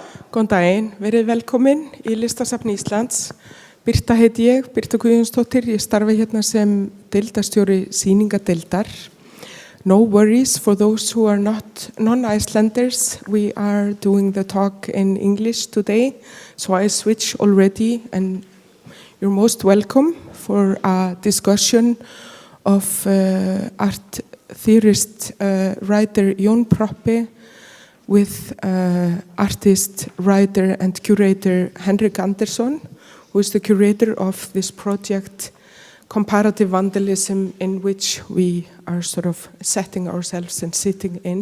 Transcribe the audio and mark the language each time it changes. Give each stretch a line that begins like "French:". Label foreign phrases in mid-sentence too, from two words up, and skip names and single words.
Icelandic: Góðan daginn, verið velkomin í Listasafni Íslands. Birta heiti ég, Birta Guðjónsdóttir. Ég starfa hérna sem deildarstjóri sýningardeildar.
English: No worries for those who are not non-Icelanders. We are doing the talk in English today, so I switch already, and you're most welcome for a discussion of art theorist, writer Jón Proppé with artist, writer and curator Henrik Andersson, who is the curator of this project Comparative Vandalism, in which we are sort of setting ourselves and sitting in.